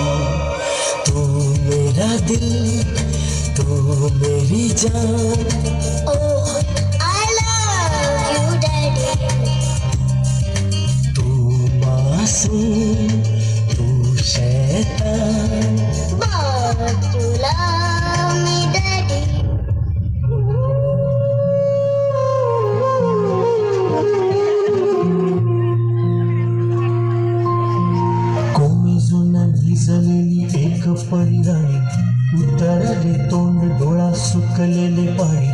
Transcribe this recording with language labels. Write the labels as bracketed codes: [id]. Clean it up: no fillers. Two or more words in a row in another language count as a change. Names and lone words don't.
[hi] तू मेरा दिल, तू मेरी जान। [en] Oh, I love you, Daddy. [hi] तू मासूम, तू शैतान। [en] But you love me, Daddy. [mr] कोमेजून भिजलेली एक परिराणी, उतरले तोंड डोळा सुकलेले पाणी।